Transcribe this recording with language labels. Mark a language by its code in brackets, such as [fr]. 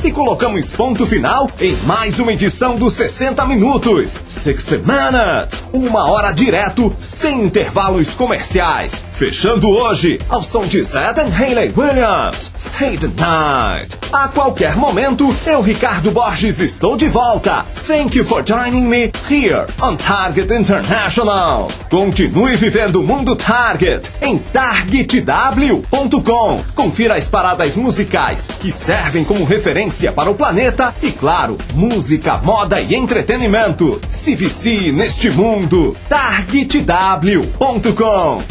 [pt] E colocamos ponto final em mais uma edição dos 60 Minutos. 60 Minutes. Uma hora direto, sem intervalos comerciais. Fechando hoje, ao som de Zed and Hayley Williams. Stay the night. A qualquer momento, eu, Ricardo Borges, estou de volta. [en] Thank you for joining me here on Target International. [pt] Continue vivendo o mundo Target em targetw.com. Confira as paradas musicais que servem como referência para o planeta e, claro, música, moda e entretenimento. Se vicie neste mundo. targetw.com.